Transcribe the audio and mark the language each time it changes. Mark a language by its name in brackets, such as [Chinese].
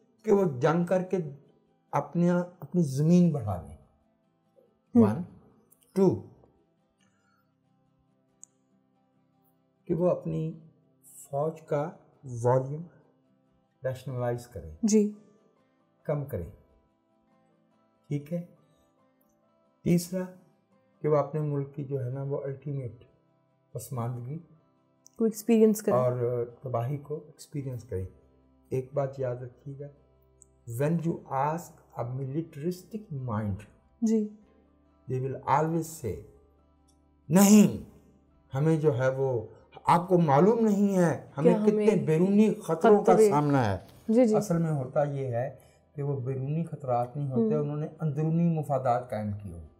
[Urdu] کہ وہ جنگ کر کے اپنی زمین بڑھا لیں، 1 2 کہ وہ اپنی فوج کا والیوم ریشنلائز کریں، جی کم کریں. ٹھیک ہے. تیسرا کہ وہ اپنے ملک کی جو ہے نا وہ الٹیمیٹ پسماندگی کو ایکسپیرینس کریں اور تباہی کو ایکسپیرینس کریں. ایک بات یاد رکھیے گا، [English] when you ask a militaristic mind [Urdu] جی [English] they will always say [Urdu] نہیں ہمیں جو ہے وہ آپ کو معلوم نہیں ہے ہمیں کتنے بیرونی خطروں کا سامنا ہے. جی اصل میں ہوتا یہ ہے کہ وہ بیرونی خطرات نہیں ہوتے، انہوں نے اندرونی مفادات قائم کیے.